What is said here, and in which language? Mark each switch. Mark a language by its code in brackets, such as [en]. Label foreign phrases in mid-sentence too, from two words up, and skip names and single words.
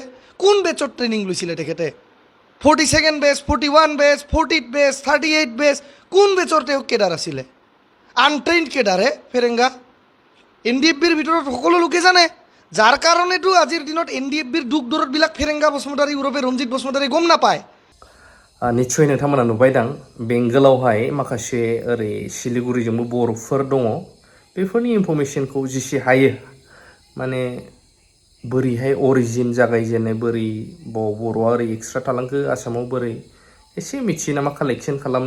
[as] কোন বেচত ট্ৰেইনিং লৈছিলে তেখেতে? 42nd বেচ, 41 বেচ, 40th বেচ, 38th বেচ, কোন বেচৰ তেওঁ কেডাৰ আছিলে? আনট্ৰেইনড কেডাৰহে ফেৰেংগা। NDFBৰ ভিতৰত সকলো লোকে জানে, যাৰ কাৰণেতো আজিৰ দিনত NDFBৰ দুখ দৰদবিলাক ফেৰেংগা বসুমতাৰী ওৰফে ৰঞ্জিত বসুমতাৰী গম নাপায়। [brx] निस्सय नोंथांमोना नुबायदां बेंगलावहाय माखासे ओरै सिलिगुरिजोंबो बर'फोर दङ। बेफोरनि इनफरमेसनखौ जेसे हायो माने बोरैहाय अरिजिन जागायजेनो, बोरै बर'आ ओरै एक्सट्रा थालांखो, आसामाव बोरै, एसे मिथियो नामा कालेक्सन खालामनो।